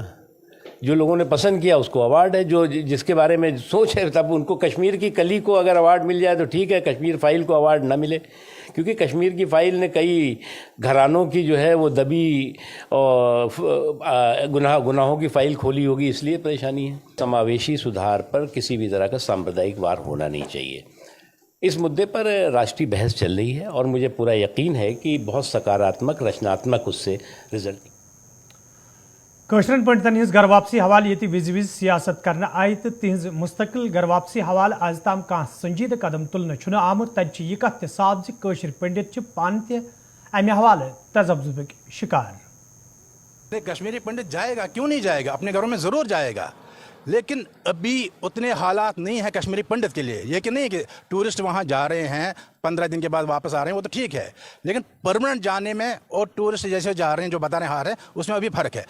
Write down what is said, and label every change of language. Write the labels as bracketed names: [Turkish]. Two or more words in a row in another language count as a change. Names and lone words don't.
[Hindi] जो लोगों ने पसंद किया उसको अवार्ड है, जो जिसके बारे में सोच है तब उनको कश्मीर की कली को अगर अवार्ड मिल जाए तो ठीक है, कश्मीर फाइल को अवार्ड ना मिले, क्योंकि कश्मीर की फाइल ने कई घरानों की जो है वो दबी और गुनाहों की फाइल खोली होगी, इसलिए परेशानी है। समावेशी सुधार पर किसी भी तरह का सांप्रदायिक वार होना नहीं चाहिए। इस मुद्दे पर राष्ट्रीय बहस चल रही है और मुझे पूरा यकीन है कि बहुत सकारात्मक रचनात्मक उससे रिजल्ट। [Kashmiri] कशरन पंडितन हज घर वापसी हवाले ये विज विज सियासत करने आय तो तिज मुस्तकिल घर वापसी हवाले आज ताम कह संजीद कदम तुलने आमुत तत यह कथ साफ जशर पंडित पान तमि हवाले तजब्जुक शिकार। [Hindi] कश्मीरी पंडित जाएगा, क्यों नहीं जाएगा? अपने घरों में ज़रूर जाएगा, लेकिन अभी उतने हालात नहीं है कश्मीरी पंडित के लिए। ये कि नहीं कि टूरिस्ट वहाँ जा रहे हैं 15 दिन के बाद वापस आ रहे हैं, वो तो ठीक है, लेकिन परमानेंट जाने में और टूरिस्ट जैसे जा रहे हैं जो बताने आ रहे हैं उसमें अभी फ़र्क है।